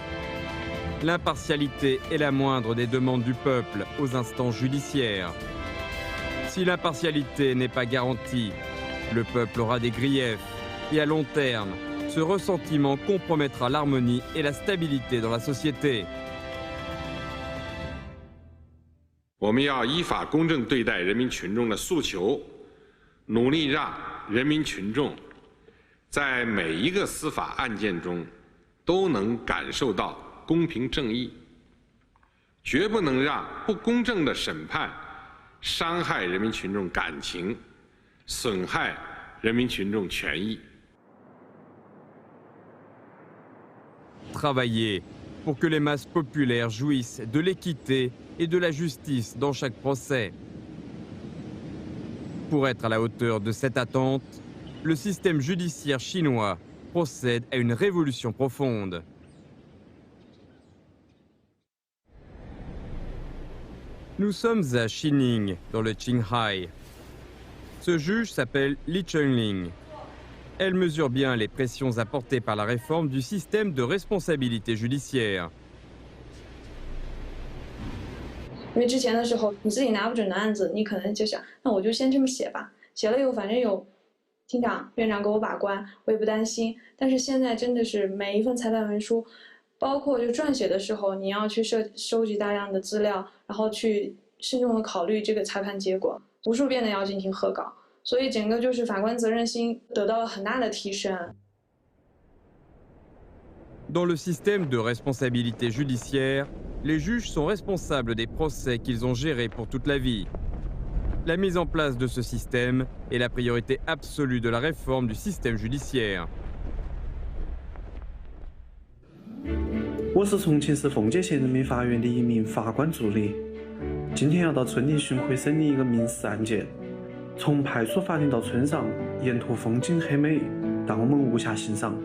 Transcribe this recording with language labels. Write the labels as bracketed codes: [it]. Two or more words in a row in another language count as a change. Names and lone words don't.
[fr] L'impartialité est la moindre des demandes du peuple aux instances judiciaires. Si l'impartialité n'est pas garantie, le peuple aura des griefs et à long terme, ce ressentiment compromettra l'harmonie et la stabilité dans la société. [zh] 我们要依法公正对待人民群众的诉求，努力让人民群众在每一个司法案件中都能感受到公平正义，绝不能让不公正的审判伤害人民群众感情，损害人民群众权益。 [fr] Travailler pour que les masses populaires jouissent de l'équité et de la justice dans chaque procès. Pour être à la hauteur de cette attente, le système judiciaire chinois procède à une révolution profonde. Nous sommes à Xining, dans le Qinghai. Ce juge s'appelle Li Chengling. Elle mesure bien les pressions apportées par la réforme du système de responsabilité judiciaire. [zh] 因为之前的时候，你自己拿不准的案子，你可能就想，那我就先这么写吧，写了以后反正有厅长、院长给我把关，我也不担心。但是现在真的是每一份裁判文书，包括就撰写的时候，你要去收集大量的资料，然后去慎重的考虑这个裁判结果，无数遍的要进行核稿。所以整个就是法官责任心得到了很大的提升。 [fr] Dans le système de responsabilité judiciaire, les juges sont responsables des procès qu'ils ont gérés pour toute la vie. La mise en place de ce système est la priorité absolue de la réforme du système judiciaire. [zh] 我是重庆市奉节县人民法院的一名法官助理，今天要到村里巡回审理一个民事案件。从派出法庭到村上，沿途风景很美，但我们无暇欣赏。